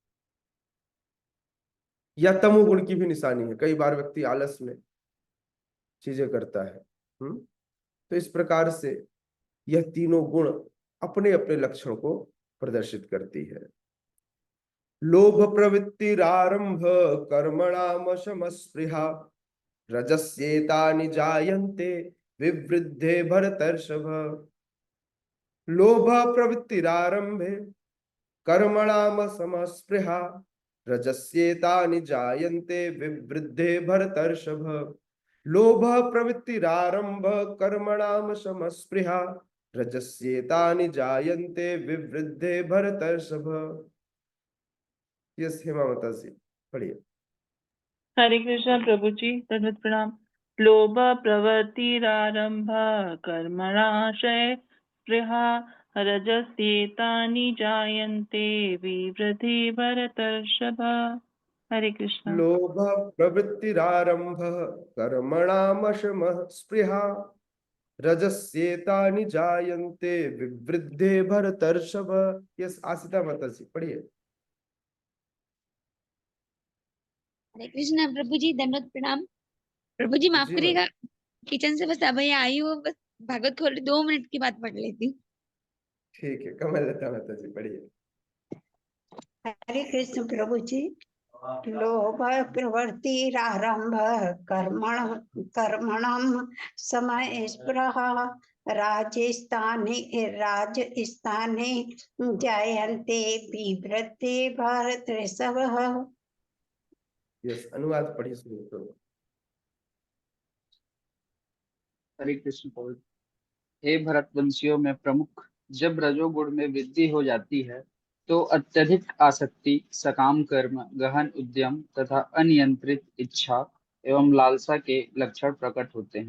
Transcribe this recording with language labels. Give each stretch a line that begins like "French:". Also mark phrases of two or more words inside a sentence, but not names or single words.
Hindi: या तमोगुण की भी निशानी है, कई बार व्यक्ति आलस में चीजें करता है। तो इस प्रकार से यह तीनों गुण अपने अपने लक्षण को प्रदर्शित करती है।
Sanskrit: लोभ प्रवृत्तिरारंभ कर्मणाम स्पृहा रजस्येतानि जायन्ते विवृद्धे भरतर्षभ। लोभ प्रवृत्तिरारंभे कर्मणाम स्पृहा रजस्येतानि जायन्ते विवृद्धे भरतर्षभ। लोभ प्रवृत्तिरारंभ कर्मणाम स्पृहा रजस्येतानि जायन्ते विवृद्धे भरतर्षभ।
Hindi: यस हेमा माता जी पढ़िए। हरे कृष्ण प्रभु जी, दंडवत प्रणाम।
Sanskrit: लोभ प्रवृत्तिरारंभ कर्मणाशय स्पृहा रजस्येतानि जायन्ते विवृद्धि भरतर्षभ।
Hindi: हरे कृष्ण।
Sanskrit: लोभ प्रवृत्तिरारंभ कर्मणाम स्पृहा रजस्येतानि जायन्ते विवृद्धे भरतर्षभ।
Hindi: यस आसिता माता जी पढ़िए। हरे कृष्ण प्रभु जी, दंडवत प्रणाम। प्रभु जी माफ जी करिएगा, किचन से बस अभी आई हूँ, बस भागवत खोल 2 मिनट की बात पढ़ लेती हूँ। ठीक है, कमललता माता जी पढ़िए। हरे कृष्ण प्रभु जी।
Sanskrit: लोभ प्रवृत्तिरारंभ कर्मणं समय स्पृहा राजस्थाने जायन्ते विवृद्धे भरतर्षभः।
Hindi: यस अनुवाद पढ़िए सुनिए तो। हरे कृष्ण प्रभु। हे भरतवंशियों में प्रमुख, जब रजोगुण में वृद्धि हो जाती है तो अत्यधिक आसक्ति, सकाम कर्म, गहन उद्यम तथा अनियंत्रित इच्छा एवं लालसा के लक्षण प्रकट होते हैं।